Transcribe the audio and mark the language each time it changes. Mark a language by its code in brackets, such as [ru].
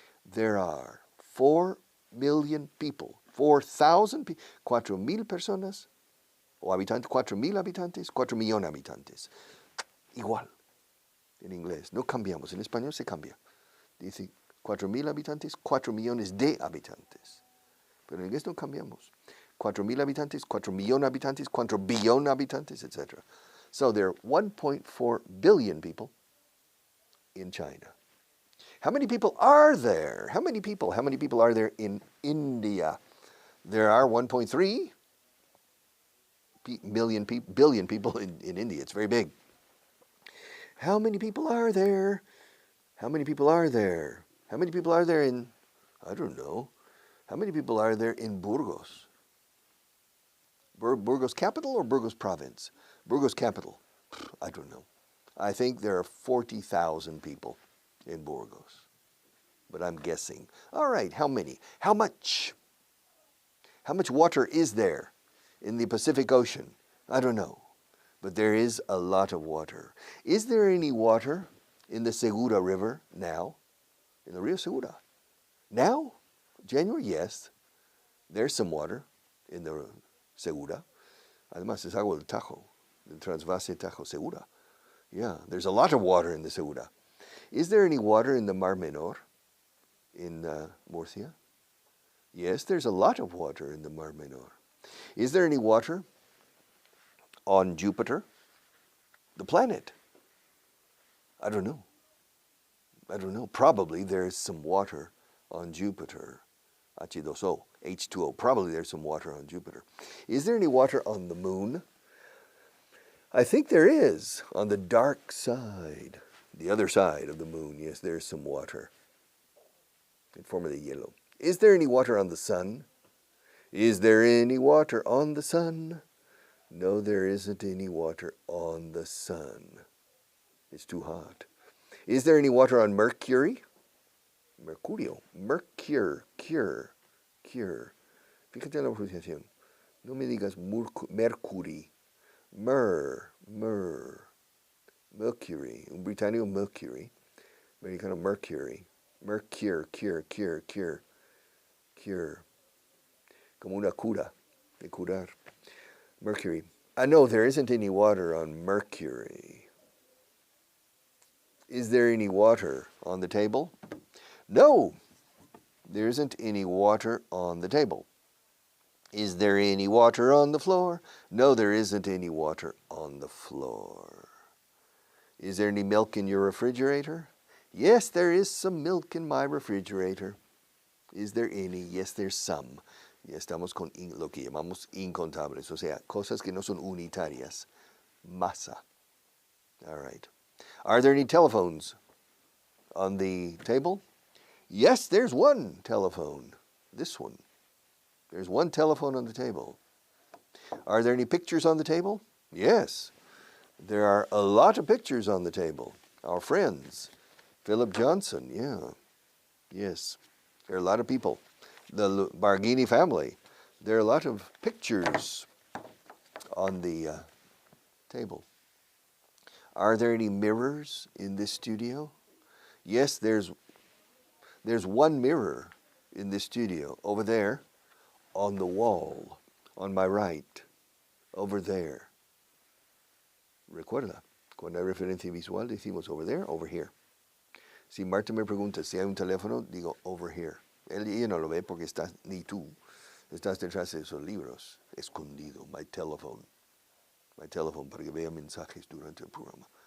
[en] There are 4 million people, 4,000 people, [es] 4,000 personas o habitantes, 4,000 habitantes, 4 millones de habitantes. Igual, en inglés, no cambiamos, en español se cambia. Dice 4,000 habitantes, 4 millones de habitantes. Pero en inglés no cambiamos. 4,000 habitantes, 4 millones de habitantes, 4 billones de habitantes, etc. [en] So there are 1.4 billion people in China. How many people are there? How many people are there in India? There are 1.3 billion people in India. It's very big. How many people are there? How many people are there? How many people are there in, I don't know, how many people are there in Burgos? Burgos capital or Burgos province? Burgos capital. I don't know. I think there are 40,000 people in Burgos. But I'm guessing. All right, how many? How much? How much water is there in the Pacific Ocean? I don't know. But there is a lot of water. Is there any water in the Segura River now? In the Rio Segura? Now? January? Yes. There's some water in the Segura. [es] Además, es agua del Tajo, del Transvase Tajo Segura. [en] Yeah, there's a lot of water in the Segura. Is there any water in the Mar Menor in Murcia? Yes, there's a lot of water in the Mar Menor. Is there any water on Jupiter, the planet? I don't know. I don't know. Probably there's some water on Jupiter. H2O, H2O. Probably there's some water on Jupiter. Is there any water on the moon? I think there is. On the dark side, the other side of the moon, yes, there's some water in form of the yellow. Is there any water on the sun? Is there any water on the sun? No, there isn't any water on the sun. It's too hot. Is there any water on Mercury? [es] Mercurio. Cure. Fíjate en la pronunciación. No me digas Mercury. Mercury. Un británico Mercury. Americano Mercury. Cure. Como una cura. De curar. Mercury. [en] No, there isn't any water on Mercury. Is there any water on the table? No, there isn't any water on the table. Is there any water on the floor? No, there isn't any water on the floor. Is there any milk in your refrigerator? Yes, there is some milk in my refrigerator. Is there any? Yes, there's some. [es] Ya estamos con lo que llamamos incontables, o sea, cosas que no son unitarias. [en] Masa. All right. Are there any telephones on the table? Yes, there's one telephone. This one. There's one telephone on the table. Are there any pictures on the table? Yes. There are a lot of pictures on the table. Our friends. Philip Johnson, yeah. Yes. There are a lot of people. The Barghini family. There are a lot of pictures on the table. Are there any mirrors in this studio? Yes, there's one mirror in this studio over there on the wall, on my right, over there. [es] Recuerda, cuando hay referencia visual decimos over there, over here. Si Marta me pregunta si hay un teléfono, digo over here. Ella no lo ve porque estás, ni tú, estás detrás de esos libros, escondido, [en] my telephone, [es] para que vea mensajes durante el programa.